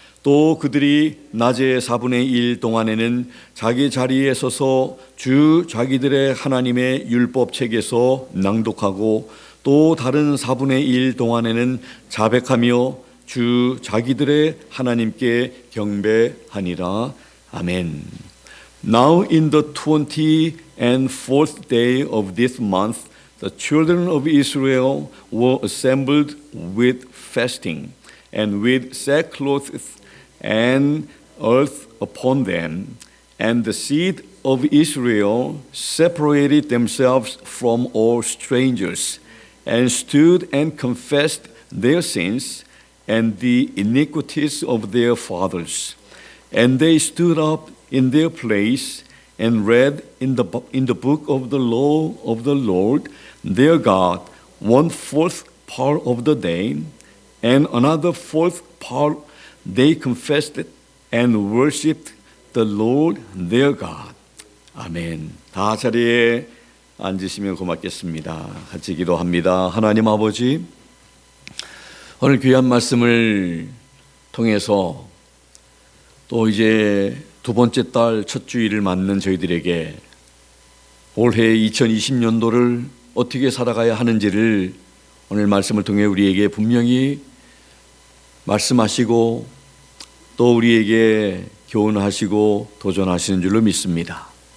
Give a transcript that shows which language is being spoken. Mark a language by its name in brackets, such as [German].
[Korean] 또 그들이 낮의 4분의 1 동안에는 자기 자리에 서서 주 자기들의 하나님의 율법책에서 낭독하고 또 다른 4분의 1 동안에는 자백하며 주 자기들의 하나님께 경배하니라. 아멘. [English] Now in the 24th day of this month, the children of Israel were assembled with fasting and with sackcloth and earth upon them. And the seed of Israel separated themselves from all strangers and stood and confessed their sins and the iniquities of their fathers. And they stood up in their place and read in the book of the law of the Lord their God 1/4 part of the day, and another 4th part they confessed it and worshipped the Lord their God. [Korean] 아멘. 다 자리에 앉으시면 고맙겠습니다. 같이 기도합니다. 하나님 아버지, 오늘 귀한 말씀을 통해서 또 이제 두 번째 달 첫 주일을 맞는 저희들에게 올해 2020년도를 어떻게 살아가야 하는지를 오늘 말씀을 통해 우리에게 분명히 말씀하시고 또 우리에게 교훈하시고 도전하시는 줄로 믿습니다.